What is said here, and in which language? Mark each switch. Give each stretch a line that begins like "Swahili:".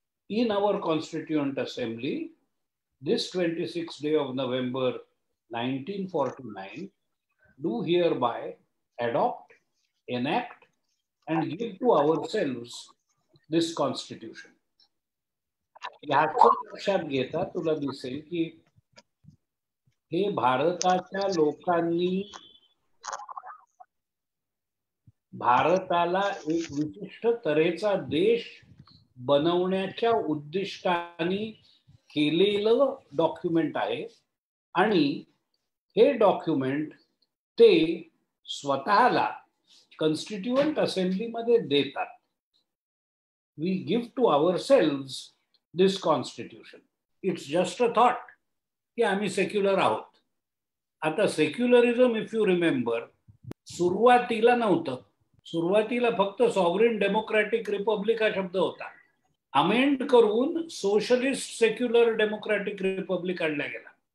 English: In our Constituent Assembly, this 26th day of November 1949, do hereby adopt, enact, and give to ourselves this Constitution.
Marathi: याचं लक्षात घेता तुला दिसेल की हे भारताच्या लोकांनी भारताला एक विशिष्ट तऱ्हेचा देश बनवण्याच्या उद्दिष्टाने केलेलं डॉक्युमेंट आहे आणि हे डॉक्युमेंट ते स्वतःला कॉन्स्टिट्युएंट असेंब्लीमध्ये देतात.
English: We give to ourselves this constitution. It's just a thought
Marathi: की आम्ही सेक्युलर आहोत. आता सेक्युलरिझम,
English: if you remember,
Marathi: सुरुवातीला नव्हतं. सुरुवातीला फक्त सॉव्हरेन डेमोक्रॅटिक रिपब्लिक हा शब्द होता. अमेंड करून सोशलिस्ट सेक्युलर डेमोक्रॅटिक रिपब्लिक आणला गेला.